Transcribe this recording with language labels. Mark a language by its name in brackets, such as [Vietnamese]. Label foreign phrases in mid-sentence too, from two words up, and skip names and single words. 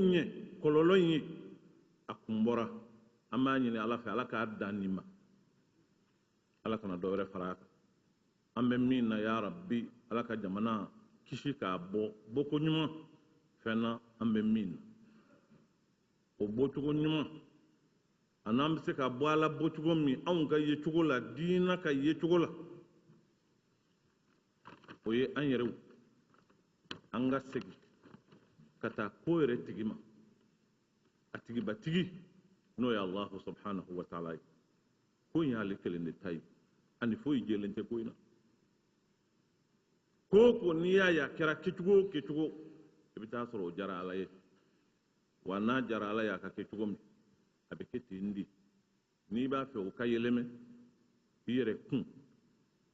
[Bambara] ɲɛ kɔlɔlɔ in ye a kun bɔra an b'a ɲini ala fɛ ala k'a dan nin ma ala kana dɔ wɛrɛ fara a kan an bɛ min na [Arabic] يا ربي [Bambara] ala ka jamana kisi k'a bɔ bɔko ɲuman fɛn na an bɛ min na o bɔcogo ɲuman a n'an bɛ se ka bɔ ala bɔcogo min anw ka ye cogo la diina ka ye cogo la o ye an yɛrɛw an ka segin ka taa ko yɛrɛ tigi ma a tigibatigi n'o ye [Arabic] الله سبحانه وتعالى [Bambara] ye ko in y'ale kelen de ta ye ani foyi jɛlen tɛ ko in na ko n'i y'a ye a kɛra kɛcogo o kɛcogo i bɛ taa sɔrɔ o jara ala ye wa n'a jara ala ye a ka kɛ cogo min a bɛ kɛ ten de n'i b'a fɛ o ka yɛlɛmɛ i yɛrɛ kun